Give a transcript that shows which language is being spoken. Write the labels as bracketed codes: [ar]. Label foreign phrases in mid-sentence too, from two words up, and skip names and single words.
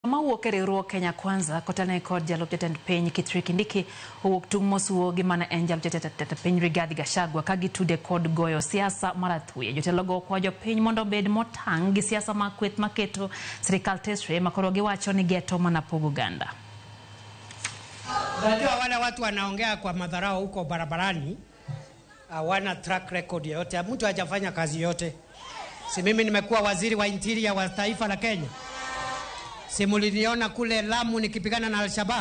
[luo] Mawuok e riwruok Kenya Kwanza kotane kod jalup jatend piny Kithure Kindiki owuok tung' mosuo gi mana en jalup jatend piny Rigathi Gachagua ka gitude kod goyo siasa mar athuye. Jotelogo okwayo jopiny mondo obed motang' gi siasa ma kweth maketo sirikal tesre makoro giwacho ni geto mana pogo oganda. [sw] Unajua wale watu wanaongea kwa madharau huko barabarani hawana [en] track record [sw] yote. Mtu hajafanya kazi yote. Si mimi nimekuwa waziri wa interior wa taifa la Kenya. Si muliniona kule Lamu nikipigana na Al-Shabaab.